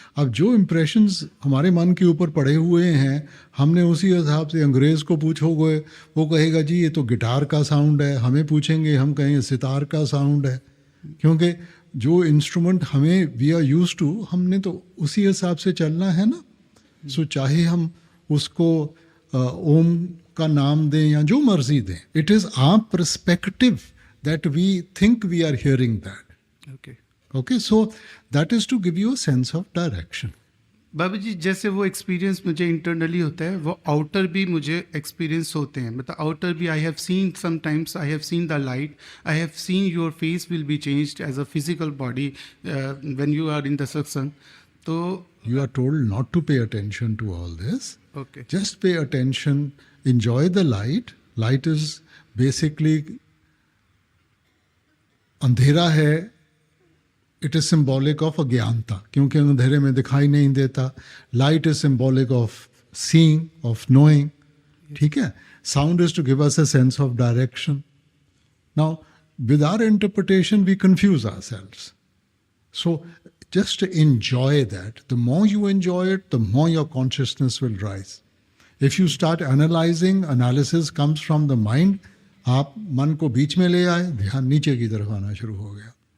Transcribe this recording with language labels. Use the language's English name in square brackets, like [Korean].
[Hindi] अब जो इम्प्रेशंस हमारे मन के ऊपर पड़े हुए हैं, हमने उसी हिसाब से, अंग्रेज़ को पूछोगे वो कहेगा जी ये तो गिटार का साउंड है, हमें पूछेंगे हम कहेंगे सितार का साउंड है, क्योंकि जो इंस्ट्रूमेंट हमें [English] we are use to, [Hindi] हमने तो उसी हिसाब से चलना है ना. सो चाहे हम उसको ओम का नाम दें या जो मर्जी दें, [English] It is our perspective that we think we are hearing that. Okay, so that is to give you a sense of direction. [Hindi] बाबा जी जैसे वो एक्सपीरियंस मुझे इंटरनली होता है, वो आउटर भी मुझे एक्सपीरियंस होते हैं. मतलब आउटर भी [English] I have seen sometimes, I have seen the light, I have seen your face will be changed as a physical body when you are in the satsang. [Hindi] तो [English] you are told not to pay attention to all this. Okay. Just pay attention, enjoy the light. Light is basically [Hindi] अंधेरा है. [English] it is symbolic of [Hindi] अज्ञानता, क्योंकि अंधेरे में दिखाई नहीं देता. [English] Light is symbolic of seeing, of knowing. [Hindi] ठीक है. [English] Sound is to give us a sense of direction. Now with our interpretation we confuse ourselves. So just enjoy that. The more you enjoy it, the more your consciousness will rise. If you start analyzing, analysis comes from the mind. [Hindi] आप मन को बीच में ले आए, ध्यान नीचे की तरफ आना शुरू हो गया.